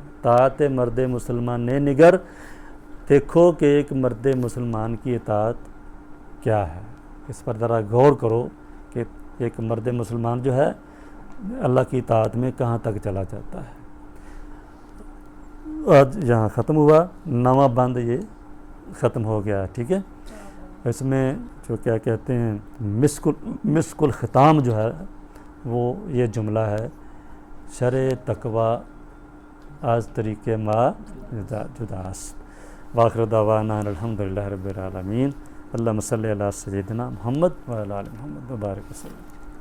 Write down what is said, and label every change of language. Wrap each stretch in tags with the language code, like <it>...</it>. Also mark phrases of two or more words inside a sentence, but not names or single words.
<fa>طاعت مرد مسلمان نگر،</fa> <ur>دیکھو کہ ایک مرد مسلمان کی اطاعت کیا ہے، اس پر ذرا غور کرو کہ ایک مرد مسلمان جو ہے اللہ کی اطاعت میں کہاں تک چلا جاتا ہے۔ آج یہاں ختم ہوا، نواں بند یہ ختم ہو گیا، ٹھیک ہے۔ اس میں جو کیا کہتے ہیں مسک الختام جو ہے وہ یہ جملہ ہے،</ur> <fa>شرع تقوی از طریق ما جداست۔</fa> <ar>واخر دعوانا الحمدللہ رب العالمین۔ اللہم صلی علی سیدنا محمد وعلی آل محمد وبارک وسلم۔</ar>